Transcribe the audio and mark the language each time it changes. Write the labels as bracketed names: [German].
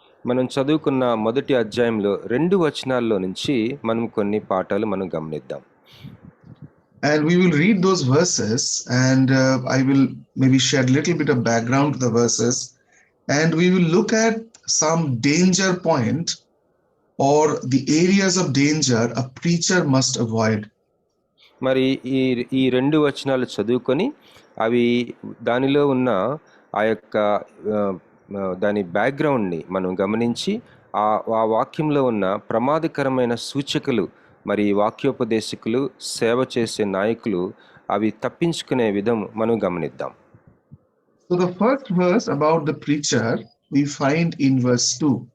[Telugu] మనం చదువుకున్న మొదటి అధ్యాయంలో 2 వచనాల్లో నుంచి మనం కొన్ని పాఠాలు మనం గమనిద్దాం. [English] And we will read those verses, and I will maybe share a little bit of background to the verses, and we will look at some danger point or the areas of danger a preacher must avoid. [Telugu] మరి ఈ 2 వచనాలు చదువుకొని అవి దానిలో ఉన్న ఆ యొక్క దాని బ్యాక్గ్రౌండ్ని మనం గమనించి ఆ వాక్యంలో ఉన్న ప్రమాదకరమైన సూచకులు మరి వాక్యోపదేశకులు సేవ చేసే నాయకులు అవి తప్పించుకునే విధం మనం గమనిద్దాం. [English] So the first verse about the preacher we find in verse 2.